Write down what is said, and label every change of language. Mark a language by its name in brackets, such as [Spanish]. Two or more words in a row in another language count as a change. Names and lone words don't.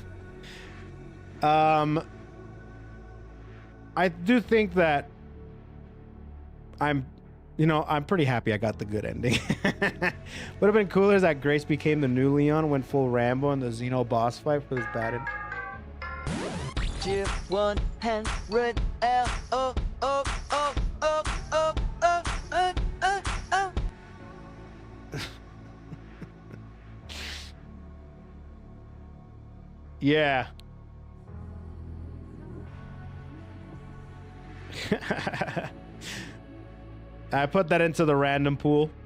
[English] I do think that I'm pretty happy I got the good ending. Would have been cooler is that Grace became the new Leon, went full Rambo in the Xeno boss fight for this bad end. Chip 100 L O O O O O O O O. Yeah. I put that into the random pool.